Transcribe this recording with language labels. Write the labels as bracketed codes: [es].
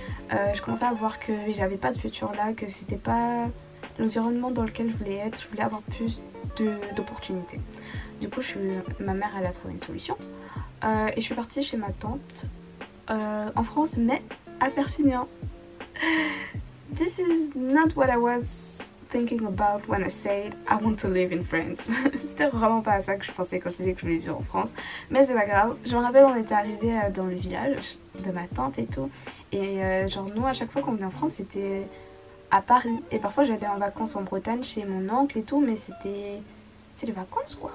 [fr] Je commençais à voir que j'avais pas de futur là, que c'était pas l'environnement dans lequel je voulais être, je voulais avoir plus d'opportunités. Du coup ma mère elle a trouvé une solution et je suis partie chez ma tante en France mais à Perpignan. [en] This is not what I was thinking about when I said I want to live in France. [fr] C'était vraiment pas à ça que je pensais quand je disais que je voulais vivre en France. Mais c'est pas grave. Je me rappelle on était arrivé dans le village de ma tante et tout. Et genre nous à chaque fois qu'on venait en France c'était à Paris. Et parfois j'allais en vacances en Bretagne chez mon oncle et tout. Mais c'est les vacances quoi.